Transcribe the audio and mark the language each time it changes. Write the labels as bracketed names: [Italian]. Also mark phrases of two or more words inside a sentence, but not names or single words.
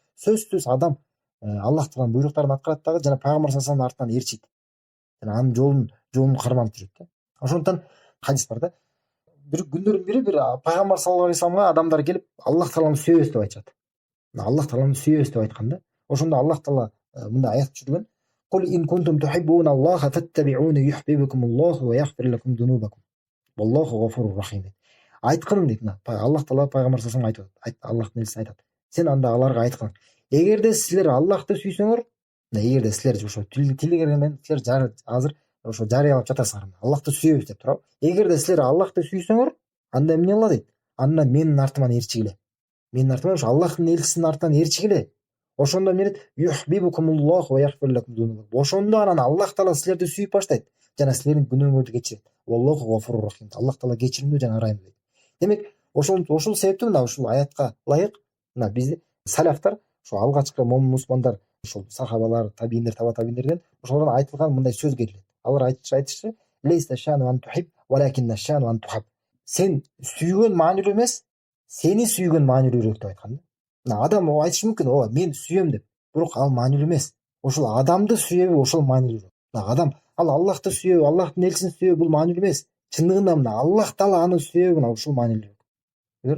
[Kyrgyz] Сөзсүз адам Аллах Тааланын буйруктарын аткарат дагы жана пайгамбар [Arabic] صلى الله عليه وسلم [Kyrgyz] артынан ээрчийт. Жана анын жолун карманып жүрөт да. Ошондуктан хадис бар да. Бир күндөрдүн бири бир пайгамбар [Arabic] صلى الله عليه وسلم [Kyrgyz] адамдар келип Аллах Тааланы сүйөбүз деп айтышат. Аллах Тааланы сүйөбүз деп айткан да. Ошондо Аллах Таала мындай аят түшүргөн: [Arabic] "قل إن كنتم تحبون الله فاتبعوني يحببكم الله ويغفر لكم ذنوبكم. والله غفور رحيم." [Kyrgyz] Айткын дейт мына. Аллах Таала пайгамбар [Arabic] صلى الله عليه وسلم [Kyrgyz] айтат. Аллахтын элчиси айтат: "Сен анда аларга айткын: эгерде силер Аллахты сүйсөңөр, эгерде силер ошо тилегерген менен силер азыр ошо жарыялап жатасыңар. Аллахты сүйөбүз деп туурабы? Эгерде силер Аллахты сүйсөңөр, анда эмне кыла дейт? Анда менин артыман ээрчигиле. Менин артыман ошо Аллахтын элчисинин артынан ээрчигиле. Ошондо эмне дейт? [Arabic] يحببكم الله ويغفر لكم ذنوبكم. [Kyrgyz] Ошондо анан Аллах Таала силерди сүйүп баштайт жана силердин күнөөңөрдү кечирет. [Arabic] والله غفور رحيم. [Kyrgyz] Аллах Таала кечиримдүү жана ырайымдуу дейт. Демек, ошол себептен мына ушул аятка ылайык мына бизди салафтар, ошо алгачкы момун мусулмандар, ошол сахабалар, табииндер, таба табииндерден ошолордон айтылган мындай сөз келет. Алар айтышчы: [Arabic] "ليس الشأن أن تحب, ولكن الشأن أن تحب." [Kyrgyz] Сен сүйгөн маанилүү эмес, сени сүйгөн маанилүүрөөк деп айткан да. Мына адам айтышы мүмкүн: "Ооба, мен сүйөм" деп. Бирок ал маанилүү эмес. Ошол адамды сүйөбү, ошол маанилүүрөөк. Мына адам ал Аллахты сүйөбү, Аллахтын элчисин сүйөбү, бул маанилүү эмес. Чындыгында мына Аллах Таала аны сүйөбү, мына ушул маанилүүрөөк.